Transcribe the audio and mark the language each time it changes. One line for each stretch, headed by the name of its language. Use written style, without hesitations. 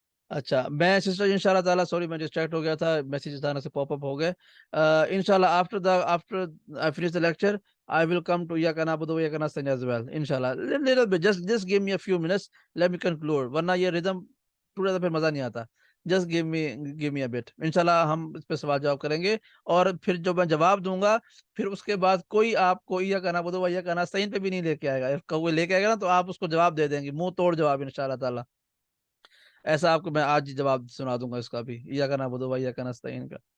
Urdu: اچھا، میں sister in شاء اللہ تعالیٰ، سوری میں ڈسٹریکٹ ہو گیا تھا، میسیجز آنے سے پاپ اپ ہو گئے. ان شاء اللہ after
English: I finish the lecture, I will come to یا کنا بدو یا کنا سن as well ان شاء اللہ. little bit, just give me a few minutes, let me conclude,
Urdu: ورنہ یہ ردم ٹوٹا تو پھر مزہ نہیں آتا.
English: Just give me a bit.
Urdu: ان شاء اللہ ہم اس پہ سوال جواب کریں گے. اور پھر جو میں جواب دوں گا پھر اس کے بعد کوئی آپ کو یا کنا بدو یا کنا سین پہ بھی نہیں لے کے آئے گا. کوئی لے کے آئے گا نا تو آپ اس کو جواب دے دیں گے، منہ توڑ جواب ان شاء اللہ تعالیٰ. ایسا آپ کو میں آج جواب سنا دوں گا اس کا بھی، یا کا نعبد و یا کا نستعین کا.